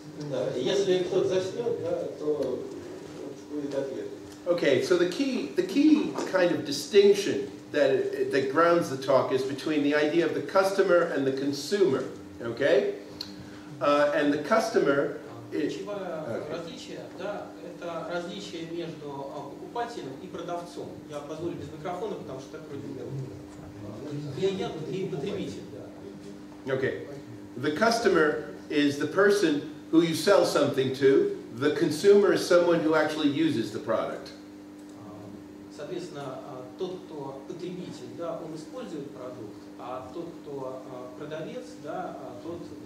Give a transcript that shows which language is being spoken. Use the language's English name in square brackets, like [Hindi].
[Russian] Да, если кто-то заснет, да, то будет ответ. [English] Okay, so the key kind of distinction that grounds the talk is between the idea of the customer and the consumer. Okay, and the customer. [Russian] Ключевое различие, да, это различие между покупателем и продавцом. Я позволю без микрофона, потому что так вроде клиент и потребитель. Да. [English] Okay, the customer is the person who you sell something to. The consumer is someone who actually uses the product. [Russian] Соответственно, тот, кто потребитель, да, он использует продукт, а тот, кто продавец, да, тот.